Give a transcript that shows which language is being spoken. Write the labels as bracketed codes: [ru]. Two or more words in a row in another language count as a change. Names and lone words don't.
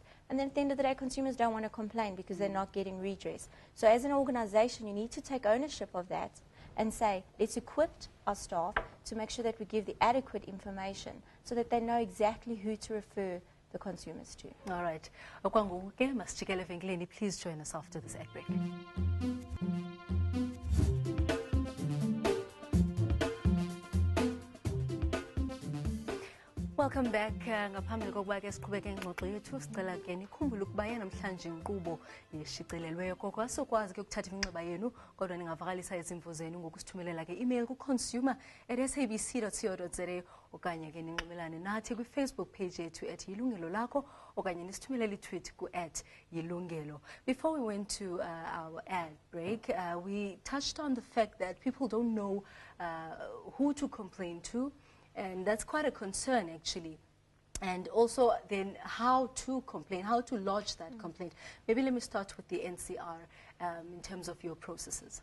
[en] And then at the end of the day, consumers don't want to complain because they're not getting redress. So as an organization, you need to take ownership of that and say, let's equip our staff to make sure that we give the adequate information so that they know exactly who to refer the consumers to. All right. [xh] Okwangoku masijikele evenkileni. [en] Please join us after this ad break. Welcome back. [xh] Ngaphambi kokuba ke siqhubeke ingxoxo yethu sicela ke nikhumbule ukuba namhlanje inkqubo yeshicilelweyo koko asokwazi ke ukuthatha iminxeba yenu kodwa ningavakalisa izimvo zenu ngokusithumelela ke email ku consumer@sabc.co.za okanye ke ninxibelane nathi kwi Facebook page yethu @Yilungelo Lakho okanye nisithumelele tweet ku @Yilungelo. [en] Before we went to our ad break, we touched on the fact that people don't know who to complain to. And that's quite a concern, actually. And also, then, how to complain, how to lodge that complaint. Maybe let me start with the NCR in terms of your processes.